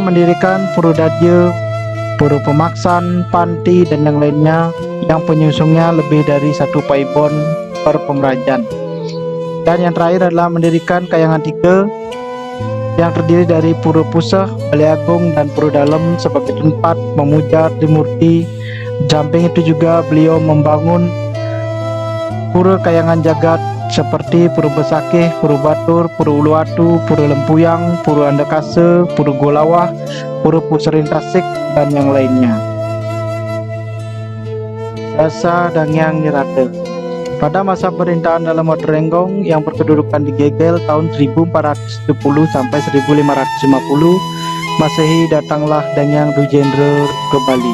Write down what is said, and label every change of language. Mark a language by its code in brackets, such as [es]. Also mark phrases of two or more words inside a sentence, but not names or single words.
[id] Mendirikan Purudadya, Puru Pemaksan, Panti, dan yang lainnya yang penyusungnya lebih dari satu paibon per pemerajan. Dan yang terakhir adalah mendirikan Kayangan 3 yang terdiri dari Pura Pusah, Balai Agung, dan Pura Dalem sebagai tempat memuja Trimurti. Samping itu juga beliau membangun Pura Kayangan Jagat seperti Pura Besakeh, Pura Batur, Pura Uluwatu, Pura Lempuyang, Pura Andakase, Pura Golawah, Pura Puserin Tasik, dan yang lainnya. Jasa Dangyang Nirate. Pada masa pemerintahan dalam Waterenggong yang berkedudukan di Gegel tahun 1470 sampai 1550 Masehi, datanglah Dangyang Dujendra ke Bali.